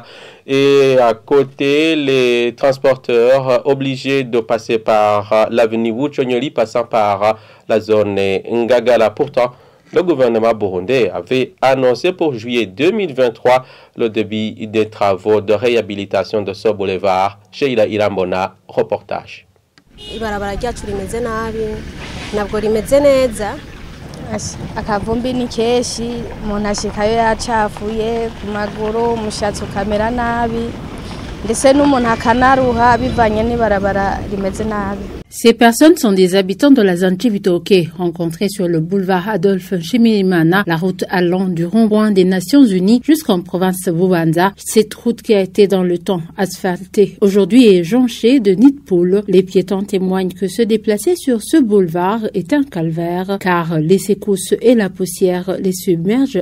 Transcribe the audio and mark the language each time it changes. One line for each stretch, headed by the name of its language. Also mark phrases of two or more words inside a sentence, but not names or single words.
French: Et à côté, les transporteurs obligés de passer par l'avenue Wuchonyoli, passant par la zone Ngagala. Pourtant, le gouvernement burundais avait annoncé pour juillet 2023 le début des travaux de réhabilitation de ce boulevard. Sheila Irambona, reportage.
Rundi: Akavumbi ni keshi umuntu ashikayo yacafuye ku maguru umushatsi ukamera nabi ndetse n'umuntu akanaruha bivanye n'ibarabara rimeze nabi.
French: Ces personnes sont des habitants de la zone Chibitoke, rencontrés sur le boulevard Adolphe Nshimirimana, la route allant du rond-point des Nations Unies jusqu'en province de Bubanza. Cette route qui a été dans le temps asphaltée aujourd'hui est jonchée de nids de poules. Les piétons témoignent que se déplacer sur ce boulevard est un calvaire car les secousses et la poussière les submergent.